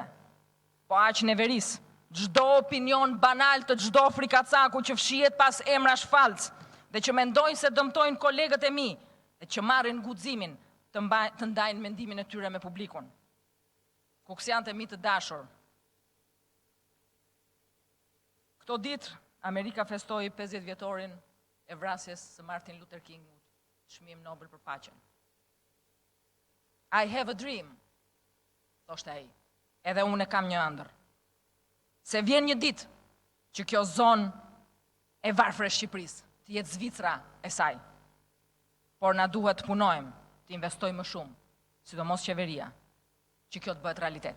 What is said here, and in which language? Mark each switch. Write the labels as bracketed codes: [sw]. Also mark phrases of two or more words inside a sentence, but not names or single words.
[sq] Po aq neveris, çdo opinion banal të çdo frikacaku që fshihet pas emrash falc dhe që mendojnë se dëmtojnë kolegët e mi dhe që marrin guximin të ndajnë mendimin e tyre me publikun. Kuksianët e mi të dashur, këto ditë Amerika festoi 50 vjetorin e vrasjes së Martin Luther King, çmim Nobel për paqen. [en] I have a dream, [sq] thoshte ai, edhe unë kam një ëndër. Se vjen një ditë që kjo zonë e varfër e Shqipërisë të jetë Zvicra e saj. Por na duhet të punojmë, të investojmë më shumë, sidomos qeveria, që kjo të bëhet realitet.